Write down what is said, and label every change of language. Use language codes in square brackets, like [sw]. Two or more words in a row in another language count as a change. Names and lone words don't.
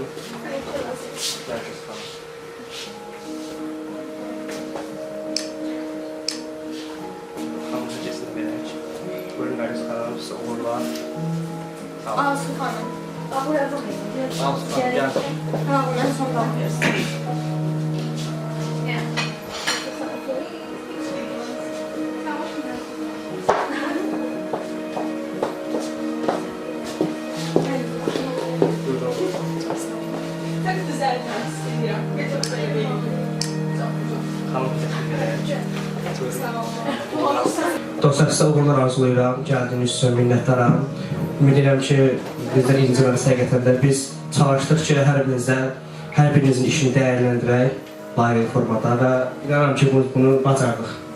[az] Nergis xanım. Xanım həcəsini verək. Buyurun, Nergis xanım, sizə uğurlar. Sağ olun. [tr] Asu Hanım. [az] Alsın xanım, gəl. [tr] En son bakıyoruz. [az] Buyurun. [tr] Çok güzel istiyorum. Çok böyle bir. [az] Xanım həcəsini verək. Buyurun. Sağ olun. Dostlar, sizə uğurlar arzulayıram, gəldiyiniz üçün minnətdaram. Ümid edirəm ki, bizdən inciməniz həqiqətən də biz çalışdıq ki, hər birinizin işini dəyərləndirək layiq formada və inanıram ki, bunu bacardıq.